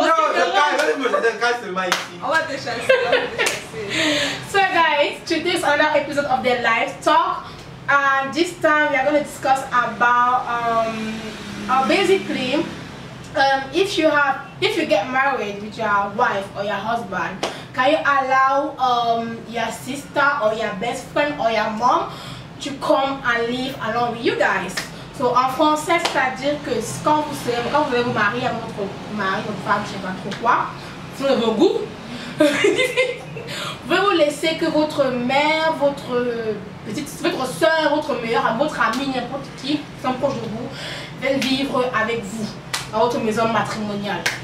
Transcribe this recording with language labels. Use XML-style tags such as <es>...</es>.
<fr>Non, je casse seulement ici. On va te chasser, on va te chasser.</fr> <en>So guys, today's another episode of the Live Talk, and this time we are going to discuss about basically if you get married with your wife or your husband, can you allow your sister or your best friend or your mom to come and live along with you guys?</en> <fr>So en français, c'est-à-dire que quand vous allez vous marier à votre mari, votre femme, je sais pas trop quoi, selon vos goûts, vous vous laisser que votre mère, votre soeur, votre meilleure, votre ami, n'importe qui, qui sont proches de vous, viennent vivre avec vous à votre maison matrimoniale.</fr>